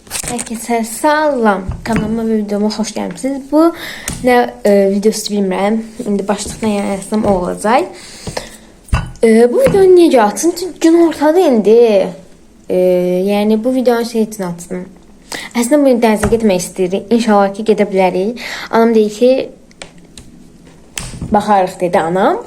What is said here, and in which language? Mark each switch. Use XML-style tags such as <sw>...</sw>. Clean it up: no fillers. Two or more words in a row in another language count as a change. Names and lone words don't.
<tr>Herkese salam. Kanalıma ve videoma hoş geldiniz.</tr> <az>Bu ne videosu bilmirəm. İndi başlıqdan yazsam o olacaq. Bu videonu necə atın? Çünki gün ortadı indi. Yəni bu videonu şey üçün atdım. Əslində bu gün dənizə getmək istəyirik. İnşallah ki gedə bilərik. Anam deyir ki baxarıq dedi anam.</az>